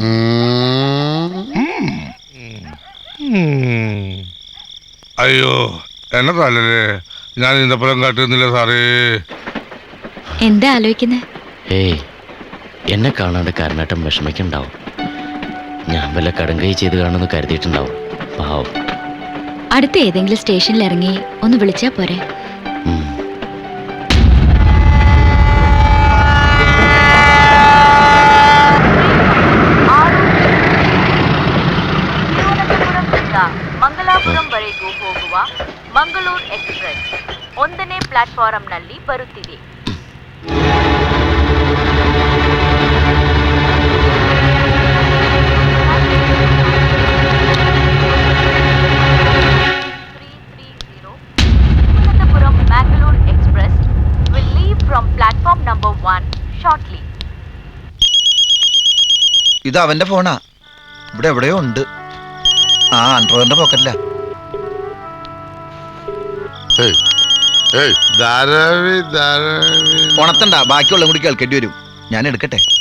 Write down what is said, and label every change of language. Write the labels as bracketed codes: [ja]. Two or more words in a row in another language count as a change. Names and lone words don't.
[ml] അയ്യോ എന്നെ തല്ലേ, ഞാൻ ഇന്നപ്പുറം കാട്ടുന്നില്ല സാറേ. എന്താ ആലോചിക്കുന്നേ? ഏയ്, എന്നെ കാണാണ്ട് കാരണാട്ടം വിഷമിക്കുണ്ടാവും. ഞാൻ വല്ല കടുങ്കൈ ചെയ്ത് കാണുമെന്ന് കരുതിയിട്ടുണ്ടാവും. പാവം. അടുത്ത ഏതെങ്കിലും സ്റ്റേഷനിൽ ഇറങ്ങി ഒന്ന് വിളിച്ചാ പോരെ? [kn] ಮಂಗಲಾಪುರಂ ವರೆಗೂ ಹೋಗುವ ಮಂಗಳೂರು ಎಕ್ಸ್‌ಪ್ರೆಸ್ 1ನೇ ಪ್ಲಾಟ್‌ಫಾರಂನಲ್ಲಿ ಬರುತ್ತಿದೆ. [ml] തിരുവനന്തപുരം മാംഗ്ലൂർ എക്സ്പ്രസ് [en] will leave from platform number 1 shortly. [ml] ഇത് അവന്റെ ഫോണാ. ഇവിടെ എവിടെയോ ഉണ്ട്. ആൻഡ്രോയിഡിന്റെ പോക്കറ്റില്ല. ഉണത്തണ്ട, ബാക്കിയുള്ള കൂടി കേൾക്കേണ്ടി വരും. ഞാൻ എടുക്കട്ടെ.